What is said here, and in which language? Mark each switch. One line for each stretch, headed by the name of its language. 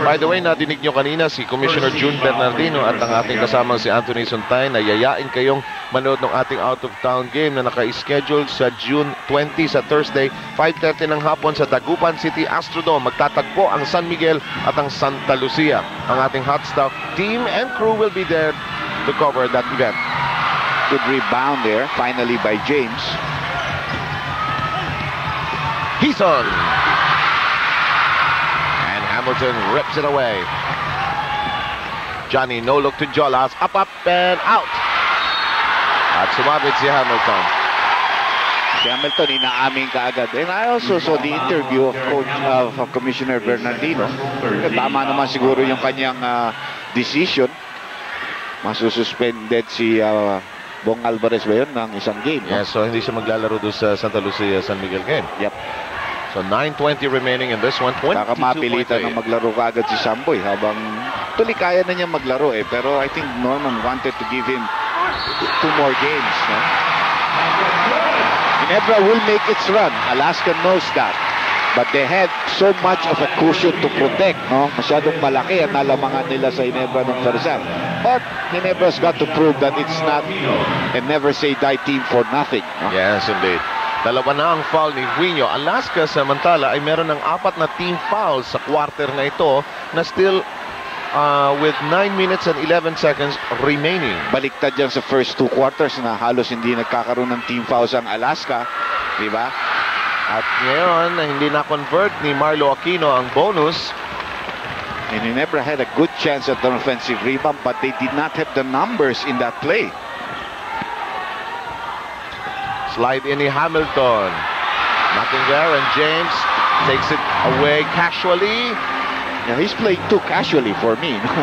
Filipino: By the way, nadinig nyo kanina si Commissioner June Bernardino at ang ating kasamang si Anthony Suntay na yayain kayong manood ng ating out-of-town game na naka-schedule sa June 20 sa Thursday, 5:30 ng hapon sa Dagupan City Astrodome. Magtatagpo ang San Miguel at ang Santa Lucia. Ang ating
English: hot stuff team and crew will be there to cover that event. Good rebound there, finally by James. Hison. And Hamilton rips it away. Johnny, no look to Jolas. Up, and out.
Filipino: At sumabit si Hamilton. Si Hamilton, inaamin kaagad.
English: And I also saw the interview of Commissioner Bernardino.
Filipino: Tama naman siguro yung kanyang decision. Masususpended si Bong Alvarez ba yun ng isang game?
English: Yeah, so
Filipino: hindi siya maglalaro doon sa Santa Lucia San Miguel game.
English: Yep. So 9:20 remaining in this one. 22
Filipino: Baka mapilitan na maglaro kaagad si Samboy habang tuloy kaya na niya maglaro eh.
English: Pero I think Norman wanted to give him 2 more games. No? Ginebra will make its run. Alaska knows that. But they had so much of a cushion to protect. No?
Filipino: Masyadong malaki ang nalamangan nila sa Ginebra ng Tarzan.
English: But Ginebra's got to prove that it's not a never say die team for nothing. No? Yes, indeed.
Filipino: Dalawa na ang foul ni Huino. Alaska samantala ay meron ng 4 na team fouls sa quarter na ito na
English: still with 9 minutes and 11 seconds remaining.
Filipino: Baliktad dyan sa first 2 quarters na halos hindi nagkakaroon ng team fouls ang Alaska. Diba? At ngayon, hindi na-convert ni Marlo Aquino ang bonus.
English: And Ginebra had a good chance at an offensive rebound, but they did not have the numbers in that play. Slide in ni Hamilton. Nothing there, and James takes it away casually. Yeah, he's playing too casually for me.